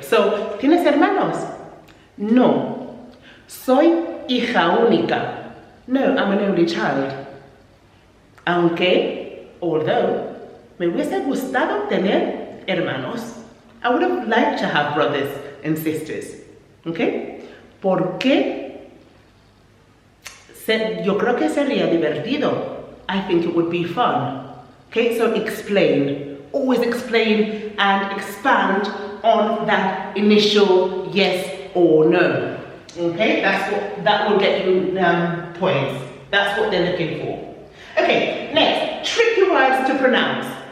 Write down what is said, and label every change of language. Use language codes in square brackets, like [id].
[es] So, ¿tienes hermanos? No. [en] Soy hija única. No, I'm an only child. [es] Aunque, although, me hubiese gustado tener hermanos. [en] I would have liked to have brothers and sisters. Okay? [es] Porque yo creo que sería divertido. [en] I think it would be fun. Okay, so explain. Always explain and expand on that initial yes or no. Okay, that will get you points. That's what they're looking for. Okay, next, tricky words to pronounce.